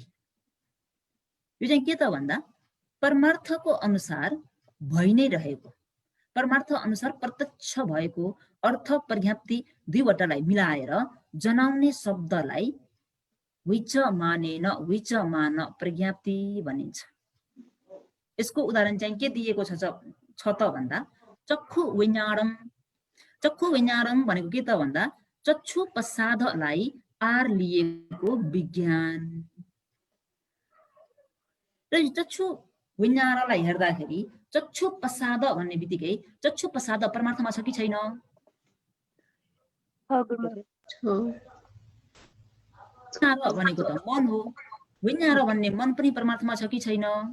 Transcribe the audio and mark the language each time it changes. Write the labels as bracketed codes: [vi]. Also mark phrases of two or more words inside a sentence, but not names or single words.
[ne] यो चाहिँ के त भन्दा परमार्थको अनुसार भइ नै रहेको, परमार्थ अनुसार प्रत्यक्ष भएको अर्थ प्रज्ञप्ति दुईवटालाई मिलाएर जनाउने शब्दलाई विजमानेन विजमान प्रज्ञप्ति भनिन्छ। यसको उदाहरण चाहिँ के दिएको छ त भन्दा [pi] चक्षु विज्ञानम। चक्षु विज्ञानम [ne] भनेको के त भन्दा चक्षु प्रसादलाई आर लिएको विज्ञान। र चक्षु विज्ञानलाई हेर्दाखेरि चक्षु प्रसाद भन्ने बित्तिकै चक्षु प्रसाद परमार्थमा छ कि छैन? भनेको त मन हो, विज्ञान भन्ने मन पनि परमार्थमा छ कि छैन?